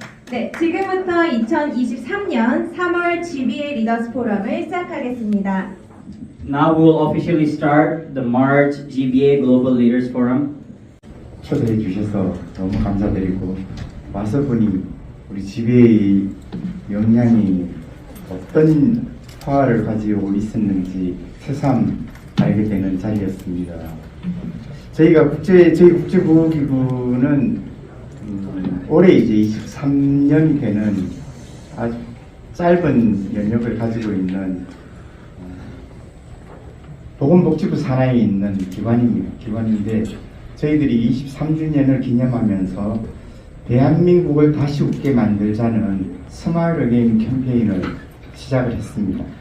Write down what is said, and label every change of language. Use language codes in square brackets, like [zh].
[ko] 네, 지금부터 2023년 3월 GBA 리더스 포럼을 시작하겠습니다. [en] Now we will officially start the March GBA Global Leaders Forum. [ko] 초대해 주셔서 너무 감사드리고 와서 보니 우리 GBA 역량이 어떤 화를 가지고 있었는지 새삼 알게 되는 자리였습니다. 저희 국제보호기구는 올해 이제 23년 되는 아주 짧은 연력을 가지고 있는 보건복지부 산하에 있는 기관인데 저희들이 23주년을 기념하면서 대한민국을 다시 웃게 만들자는 스마일 어게인 캠페인을 시작을 했습니다.